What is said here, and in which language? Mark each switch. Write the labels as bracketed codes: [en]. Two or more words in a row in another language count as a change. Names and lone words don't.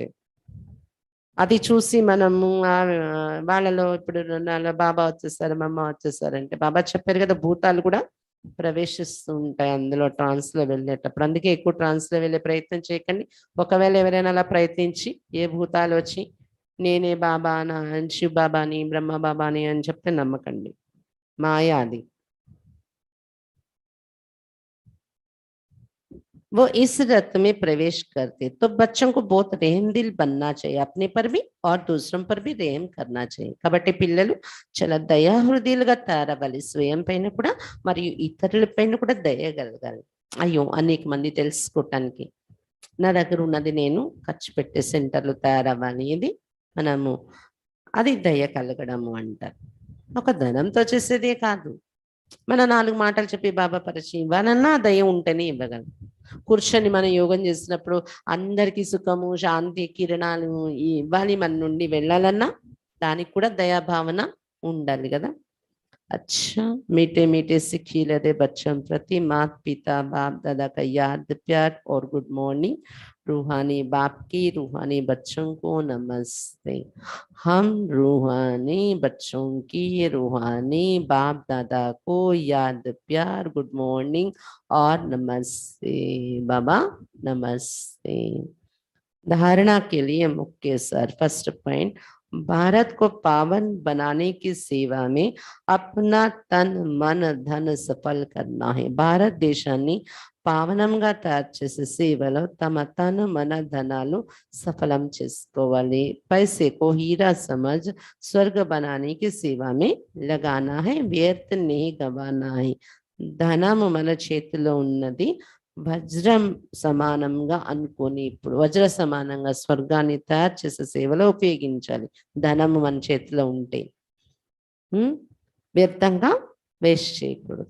[te] అది చూసి మనము వాళ్ళలో ఇప్పుడు నాలో బాబా వచ్చేసారు, మమ్మ వచ్చేసారంటే బాబా చెప్పారు కదా భూతాలు కూడా ప్రవేశిస్తూ ఉంటాయి అందులో ట్రాన్స్లో వెళ్ళేటప్పుడు. అందుకే ఎక్కువ ట్రాన్స్లో వెళ్ళే ప్రయత్నం చేయకండి. ఒకవేళ ఎవరైనా అలా ప్రయత్నించి ఏ భూతాలు వచ్చి నేనే బాబానా శివ బాబాని బ్రహ్మ బాబాని అని చెప్తే నమ్మకండి, మాయా అది. [hi] वो इस रथ में प्रवेश करते तो बच्चों को बहुत रहम दिल बनना चाहिए, अपने पर भी और दूसरों पर भी रहम करना चाहिए. [te] కాబట్టి పిల్లలు చాలా దయాహృదయులుగా తయారవ్వాలి, స్వయం పైన కూడా మరియు ఇతరుల పైన కూడా దయ కలగాలి. అయ్యో అనేక మంది తెలుసుకోవటానికి నా దగ్గర ఉన్నది నేను ఖర్చు పెట్టే సెంటర్లు తయారవ్వాలి, ఇది మనము అది దయ కలగడము అంటారు. ఒక ధనంతో చేసేదే కాదు, మన 4 మాటలు చెప్పి బాబా పరిచయం ఇవ్వాలన్నా దయ ఉంటేనే ఇవ్వగలం. కూర్చొని మనం యోగం చేసినప్పుడు అందరికీ సుఖము, శాంతి కిరణాలు ఇవ్వాలి మన నుండి వెళ్ళాలన్నా దానికి కూడా దయాభావన ఉండాలి కదా. [hi] अच्छा, मीठे मीठे से खिलते बच्चों प्रति माता पिता बाप दादा का याद प्यार और [en] good morning. [hi] रूहानी बाप की रूहानी बच्चों को नमस्ते। हम रूहानी बच्चों की रूहानी बाप दादा को याद प्यार [en] good morning [hi] और नमस्ते। बाबा नमस्ते। धारणा के लिए मुख्य सर [en] first point, [hi] भारत को पावन बनाने की सेवा में अपना तन मन धन सफल करना है। [te] భారత దేశాన్ని పావనంగా తయారు చేసే సేవలో తమ తను మన ధనాలు సఫలం చేసుకోవాలి। [hi] पैसे को हीरा समझ स्वर्ग बनाने की सेवा में लगाना है, व्यर्थ नहीं गवाना है। [te] ధనము మన చేతిలో ఉన్నది, వజ్రం సమానంగా అనుకొని ఇప్పుడు వజ్ర సమానంగా స్వర్గాన్ని తయారు చేసే సేవలో ఉపయోగించాలి ధనము మన చేతిలో ఉంటే। వ్యర్థంగా వేస్ట్ చేయకూడదు।